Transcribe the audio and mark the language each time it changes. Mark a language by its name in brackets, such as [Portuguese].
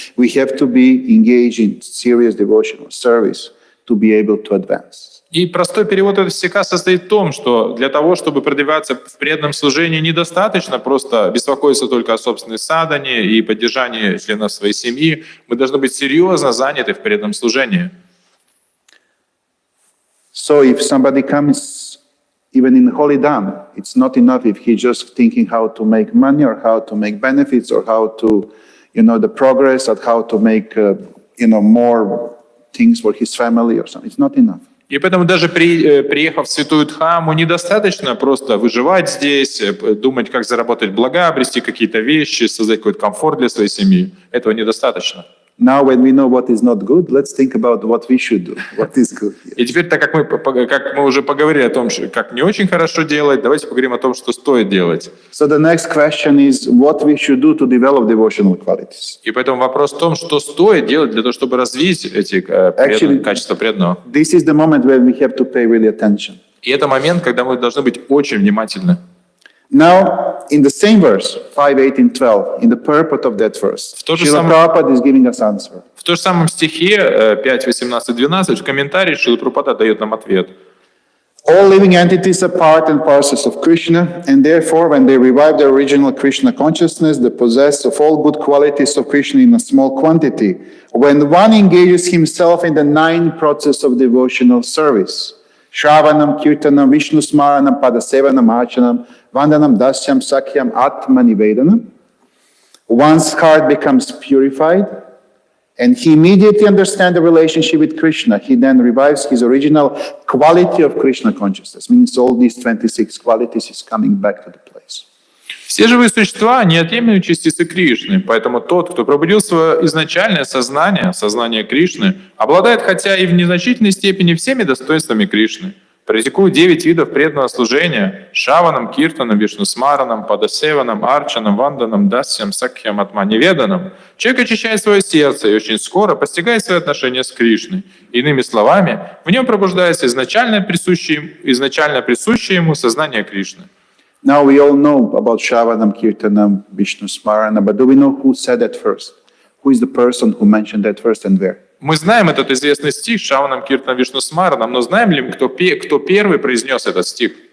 [English] We have to be engaged in serious devotional service to be able to advance. [Russian] И простой перевод этого стиха состоит в том, что для того, чтобы продвигаться в преданном служении, недостаточно просто беспокоиться только о собственной садхане и поддержании членов своей семьи. Мы должны быть серьезно заняты в преданном служении. [English] So if somebody comes even in holy dham, it's not enough if he's just thinking how to make money or how to make benefits or how to, the progress or how to make, more things for his family or something. It's not enough. [Russian] И поэтому даже приехав в Святую Дхамму, недостаточно просто выживать здесь, думать, как заработать блага, обрести какие-то вещи, создать какой-то комфорт для своей семьи. Этого недостаточно. [English] Now, when we know what is not good, let's think about what we should do, what is good. [Russian] И теперь, так как мы уже поговорили о том, как не очень хорошо делать, давайте поговорим о том, что стоит делать. [English] So the next question is what we should do to develop devotional qualities. [Russian] И поэтому вопрос в том, что стоит делать для того, чтобы развить эти качества преданного. [English] This is the moment where we have to pay really attention. [Russian] И это момент, когда мы должны быть очень внимательны. [English] Now, in the same verse, 5, 18, 12, in the purport of that verse, [Russian] В то же [English] Srila Prabhupada is giving us answer. [Russian] В том же самом стихе 5, 18, 12 в комментарии Шрила Прабхупада дает нам ответ. [English] All living entities are part and parcels of Krishna, and therefore, when they revive the original Krishna consciousness, they possess of all good qualities of Krishna in a small quantity. When one engages himself in the 9 process of devotional service, Shravanam, Kirtanam, Vishnu Smaranam, Padasevanam, Archanam, Vandanam, Dasyam, Sakyam, Atma Nivedanam, one's heart becomes purified, and he immediately understands the relationship with Krishna. He then revives his original quality of Krishna consciousness. Means all these 26 qualities is coming back to the place. [Russian] Все живые существа – неотъемлемые частицы Кришны, поэтому тот, кто пробудил свое изначальное сознание, сознание Кришны, обладает хотя и в незначительной степени всеми достоинствами Кришны, практикует 9 видов преданного служения – Шаванам, Киртанам, Вишнусмаранам, Падасеванам, Арчанам, Ванданам, Дасьям, Сакхьям, Атманеведанам. Человек очищает свое сердце и очень скоро постигает свои отношения с Кришной. Иными словами, в нем пробуждается изначально присущее ему сознание Кришны. [English] Now we all know about Shravanam, Kirtanam, Vishnu Smarana, but do we know who said that first? Who is the person who mentioned that first and where? [Russian] Мы знаем этот известный стих Шаванам, Киртанам, Вишнусмаранам, но знаем ли мы, кто первый произнес этот стих?